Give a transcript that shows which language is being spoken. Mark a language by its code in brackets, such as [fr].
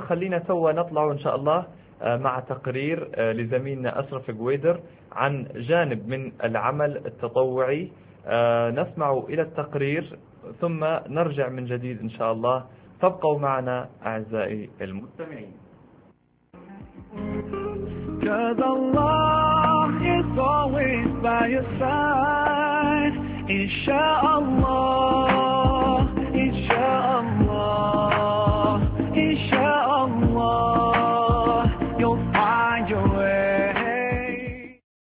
[ar] خلينا توا نطلع إن شاء الله مع تقرير لزميلنا أشرف جويدر عن جانب من العمل التطوعي، نسمع إلى التقرير ثم نرجع من جديد إن شاء الله. تبقوا معنا أعزائي المستمعين. [en] Cause Allah is always by your side. [ar] إن شاء الله إن شاء الله إن شاء الله [en] you'll find your way.